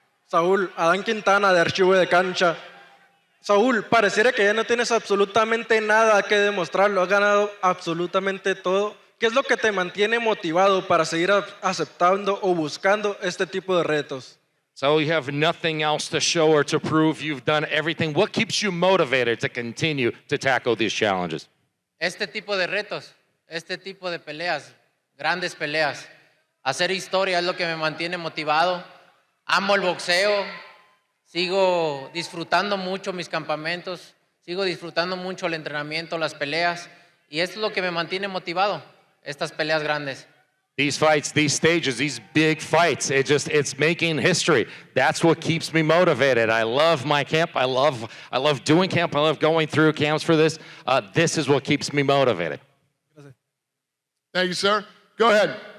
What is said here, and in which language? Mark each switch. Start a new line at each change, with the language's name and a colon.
Spanish: Saúl, Adán Quintana de Archivo de Cancha. Saúl, pareciera que ya no tienes absolutamente nada que demostrar, lo has ganado absolutamente todo. ¿Qué es lo que te mantiene motivado para seguir aceptando o buscando este tipo de retos?
English: So you have nothing else to show or to prove. You've done everything. What keeps you motivated to continue to tackle these challenges?
Spanish: Este tipo de retos, este tipo de peleas, grandes peleas, hacer historia es lo que me mantiene motivado. Amo el boxeo, sigo disfrutando mucho mis campamentos, sigo disfrutando mucho el entrenamiento, las peleas, y esto es lo que me mantiene motivado, estas peleas grandes.
English: These fights, these stages, these big fights, it's making history. That's what keeps me motivated. I love my camp. I love doing camp. I love going through camps for this. This is what keeps me motivated. Thank you, sir. Go ahead.